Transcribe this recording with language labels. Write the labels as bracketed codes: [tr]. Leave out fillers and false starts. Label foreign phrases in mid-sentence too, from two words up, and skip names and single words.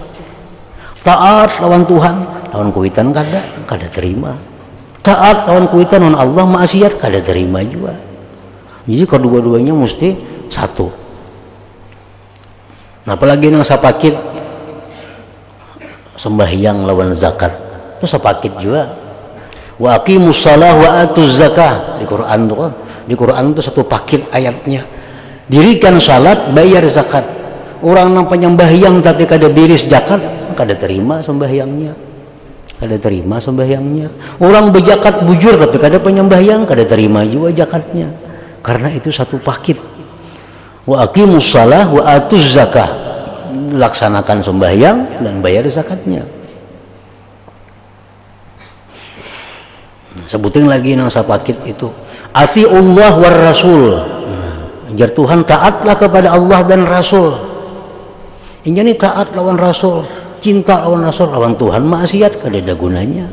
[bjn] Taat lawan Tuhan, lawan kuitan kada terima. Taat lawan kuitan lawan Allah, maksiat kada terima juga. Jadi kedua-duanya mesti satu. Nah, apalagi yang sapakit sembahyang lawan zakat itu sapakit juga. [ar] وأقيموا الصلاة وآتوا الزكاة [bjn] di Quran tuh. Di Quran itu satu paket ayatnya. [id] Dirikan salat, bayar zakat. [bjn] Orang yang penyembahyang tapi kada biris zakat, kada terima sembahyangnya. Kada terima sembahyangnya. Orang berzakat bujur tapi kada penyembahyang, kada terima juga zakatnya. Karena itu satu paket. [ar] وأقيموا الصلاة وآتوا الزكاة, [id] laksanakan sembahyang dan bayar zakatnya. [bjn] Sebutin lagi nang sapakit itu, [ar] أطيعوا الله والرسول. [id] Ajar Tuhan, taatlah kepada Allah dan Rasul. [bjn] Ini taat lawan Rasul, cinta lawan Rasul, lawan Tuhan maksiat kada ada gunanya.